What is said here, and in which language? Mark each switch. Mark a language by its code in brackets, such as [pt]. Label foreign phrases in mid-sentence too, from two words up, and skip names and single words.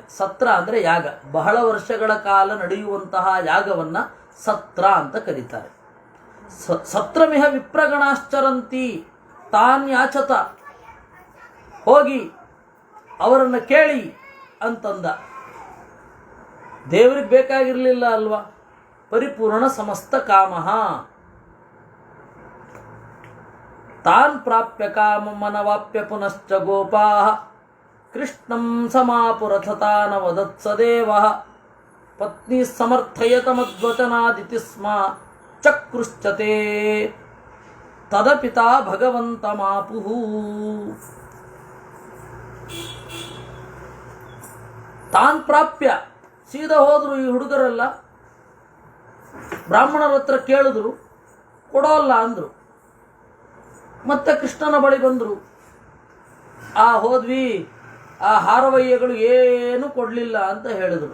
[kn] ಸತ್ರ ಅಂದರೆ ಯಾಗ, ಬಹಳ ವರ್ಷಗಳ ಕಾಲ ನಡೆಯುವಂತಹ ಯಾಗವನ್ನು ಸತ್ರ ಅಂತ ಕರೀತಾರೆ. [sa] ಸತ್ರಮಿಹ ವಿಪ್ರಗಣಾಶ್ಚರಂತಿ ತಾನ್ ಯಾಚತ, [kn] ಹೋಗಿ ಅವರನ್ನು ಕೇಳಿ ಅಂತಂದ. ದೇವರಿಗೆ ಬೇಕಾಗಿರಲಿಲ್ಲ ಅಲ್ವಾ, [sa] ಪರಿಪೂರ್ಣ ಸಮಸ್ತ ಕಾಮಃ ತಾನ್ ಪ್ರಾಪ್ಯ ಕಾಮಮನವಾಪ್ಯ ಪುನಶ್ಚ ಗೋಪಾಃ ಕೃಷ್ಣಂ ಸಮಾಪುರಥತಾನ ವದತ್ಸದೇವಃ ಪತ್ನಿ ಸಮರ್ಥಯತ ಮದ್ವಚನಾದಿತಿ ಸ್ಮ ಚಕ್ರುಶ್ಚತೆ ತದಪಿತಾ ಭಗವಂತಮಾಪುಃ. ತಾನ್ ಪ್ರಾಪ್ಯ, [kn] ಸೀದಾ ಹೋದ್ರು ಈ ಹುಡುಗರೆಲ್ಲ. ಬ್ರಾಹ್ಮಣರ ಹತ್ರ ಕೇಳಿದ್ರು, ಕೊಡೋಲ್ಲ ಅಂದರು. ಮತ್ತೆ ಕೃಷ್ಣನ ಬಳಿ ಬಂದರು. ಹೋದ್ವಿ, ಆ ಹಾರವಯ್ಯಗಳು ಏನು ಕೊಡಲಿಲ್ಲ ಅಂತ ಹೇಳಿದರು.